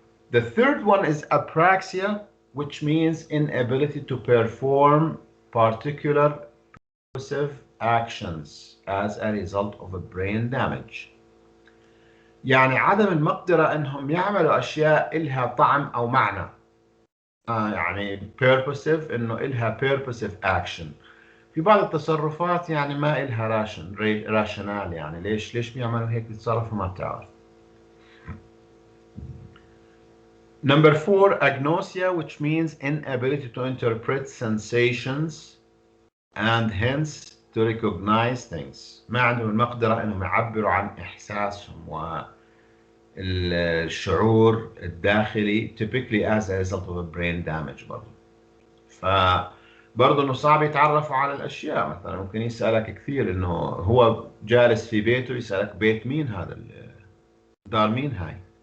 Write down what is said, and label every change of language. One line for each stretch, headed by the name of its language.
English: The third one is apraxia, which means inability to perform particular purposive actions as a result of a brain damage.
Arabic: يعني عدم المقدرة انهم يعملوا اشياء إلها طعم او معنى. يعني purposive انه إلها purposive action. في بعض التصرفات يعني ما إلها راشنال، يعني ليش بيعملوا هيك بيتصرفوا ما بتعرف.
English: Number four, agnosia, which means inability to interpret sensations and hence to recognize things.
Arabic: ما عندهم المقدرة انهم يعبروا عن احساسهم والشعور الداخلي
English: typically as a result of a brain damage
Arabic: برضه. برضه انه صعب يتعرفوا على الاشياء. مثلا ممكن يسالك كثير انه هو جالس في بيته يسالك بيت مين هذا، دار مين هاي.